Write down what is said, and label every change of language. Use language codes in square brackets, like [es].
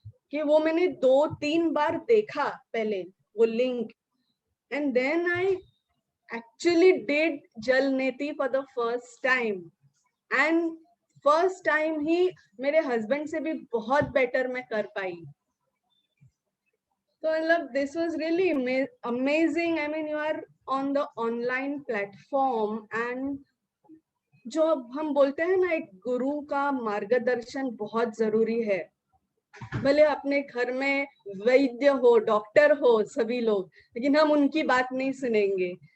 [hi] कि वो मैंने 2-3 बार देखा पहले वो link, [en] and then I actually did Jal Niti for the first time, [hi] and first time ही मेरे हस्बैंड से भी बहुत बेटर मैं कर पाई। तो मतलब [en] this was really amazing. I mean you are on the online platform and [hi] जो हम बोलते हैं ना, एक गुरु का मार्गदर्शन बहुत जरूरी है। भले अपने घर में वैद्य हो, डॉक्टर हो सभी लोग, लेकिन हम उनकी बात नहीं सुनेंगे।